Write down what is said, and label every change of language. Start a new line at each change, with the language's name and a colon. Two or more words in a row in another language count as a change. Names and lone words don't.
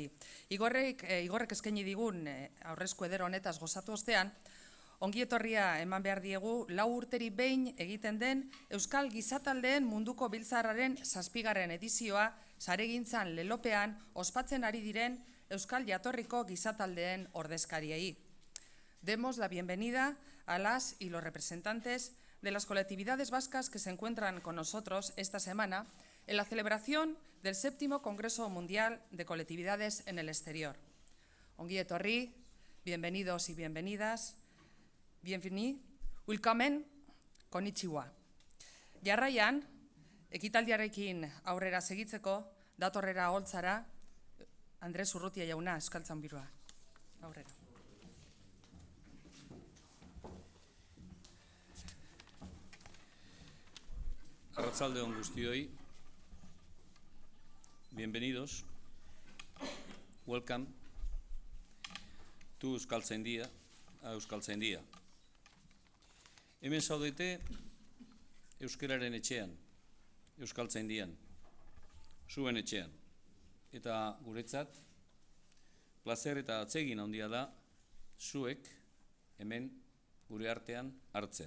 Basque: Igorrek eskaini digun aurrezko eder honetaz gozatu ostean, ongi etorria eman behar diegu 4 urteri behin egiten den Euskal Gizataldeen Munduko Biltzarraren 7. edizioa saregintzan lelopean ospatzen ari diren Euskal Jatorriko Gizataldeen ordezkariei.
Spanish: Demos la bienvenida a las y los representantes de las colectividades vascas que se encuentran con nosotros esta semana en la celebración del 7º Congreso Mundial de Colectividades en el Exterior.
Basque: Ongi etorri,
Spanish: bienvenidos y bienvenidas, bienveni, willkommen, konnichiwa.
Basque: Jarraian, ekitaldiarekin aurrera segitzeko, datorrera holtzara, Andres Urrutia jauna, Euskaltzainburua. Aurrera. Arratsaldeon guztioi,
Spanish: bienvenidos,
English: welcome to Euskaltzaindia, a Euskaltzaindia.
Basque: Hemen zaudete euskararen etxean, Euskaltzaindian, zuen etxean. Eta guretzat, plazer eta atsegin handia da, zuek hemen gure artean hartzea.